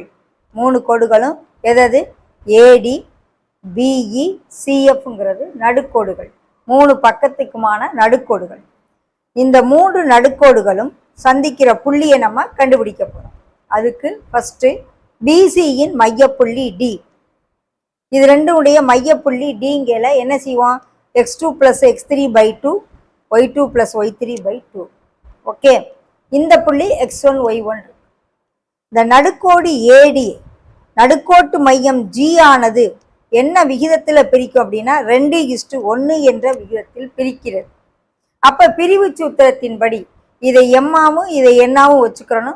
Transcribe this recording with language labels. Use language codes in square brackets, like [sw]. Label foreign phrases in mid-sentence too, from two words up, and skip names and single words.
[ta] 3 கோடுகளும் எதது? ஏடி, பிஇ, சிஎஃப்ங்கிறது நடுக்கோடுகள். 3 பக்கத்துக்குமான நடுக்கோடுகள். இந்த 3 நடுக்கோடுகளும் சந்திக்கிற புள்ளியை நம்ம கண்டுபிடிக்க போறோம். அதுக்கு ஃபர்ஸ்ட் பிசியின் மையப்புள்ளி டி. இது ரெண்டுடைய மையப்புள்ளி டிங்கல என்ன செய்வோம்? x2 + x3/2 y2 + y3/2. ஓகே, இந்த புள்ளி x1 y1. இந்த நடுக்கோடு ஏடி நடுக்கோட்டு மையம் ஜி ஆனது என்ன விகிதத்தில் பிரிக்கும் அப்படின்னா 2:1 என்ற விகிதத்தில் பிரிக்கிறது. அப்ப பிரிவு சூத்திரத்தின்படி இதை எம்மாவும் இதை என்னாவும் வச்சுக்கிறணும்.